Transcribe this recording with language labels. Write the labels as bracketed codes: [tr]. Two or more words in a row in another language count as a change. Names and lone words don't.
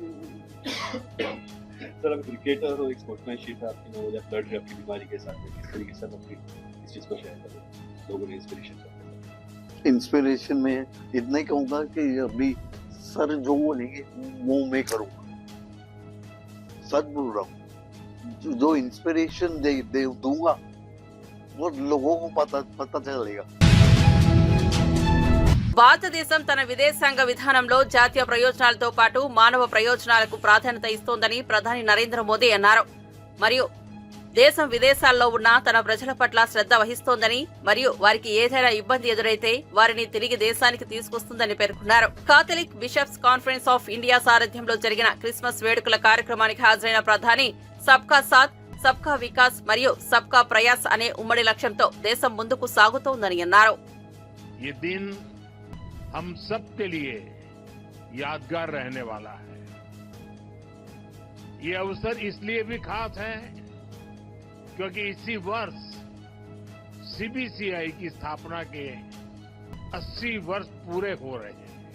[hi] सर आप क्रिकेटर हो, एक स्पोर्ट्समैनशिप है आपकी, वो जब लड़ रहे आपकी बीमारी के साथ में, किस तरीके से आप अपनी इस चीज को शेयर करो, लोगों ने इंस्पिरेशन करते हैं? इंस्पिरेशन में इतना ही कहूंगा कि अभी सर जो बोलेंगे वो मैं करूंगा, सच बोल रहा हूँ। जो इंस्पिरेशन दे दूंगा वो लोगों को पता चलेगा। [te] భారతదేశం తన విదేశాంగ విధానంలో జాతీయ ప్రయోజనాలతో పాటు మానవ ప్రయోజనాలకు ప్రాధాన్యత ఇస్తోందని ప్రధాని నరేంద్ర మోదీ అన్నారు. మరియు దేశం విదేశాల్లో ఉన్న తన ప్రజల పట్ల శ్రద్ధ వహిస్తోందని మరియు వారికి ఏదైనా ఇబ్బంది ఎదురైతే వారిని తిరిగి దేశానికి తీసుకొస్తుందని పేర్కొన్నారు. కాథలిక్ బిషప్స్ కాన్ఫరెన్స్ ఆఫ్ ఇండియా సారథ్యంలో జరిగిన క్రిస్మస్ వేడుకల కార్యక్రమానికి హాజరైన ప్రధాని [hi] सबका साथ, सबका विकास [te] మరియు [hi] सबका प्रयास [te] అనే ఉమ్మడి లక్ష్యంతో దేశం ముందుకు సాగుతోందని అన్నారు. [hi] ये दिन हम सब के लिए यादगार रहने वाला है। ये अवसर इसलिए भी खास है क्योंकि इसी वर्ष सीबीसीआई की स्थापना के 80 वर्ष पूरे हो रहे हैं।